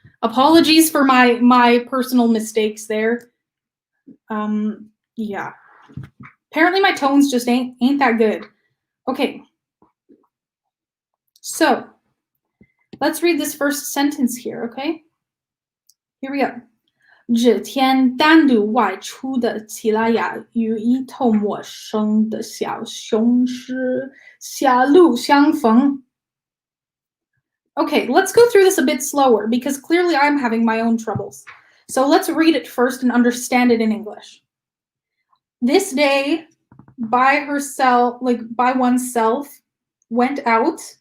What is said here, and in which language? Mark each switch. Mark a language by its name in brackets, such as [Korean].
[English] Apologies for my personal mistakes there. Yeah. Apparently my tones just ain't that good. Okay. So, let's read this first sentence here, okay? Here we go. [Chinese] 这天单独外出的齐拉雅与一头陌生的小雄狮狭路相逢. [English] Okay, let's go through this a bit slower because clearly I'm having my own troubles. So let's read it first and understand it in English. This day by herself, like by oneself, went out.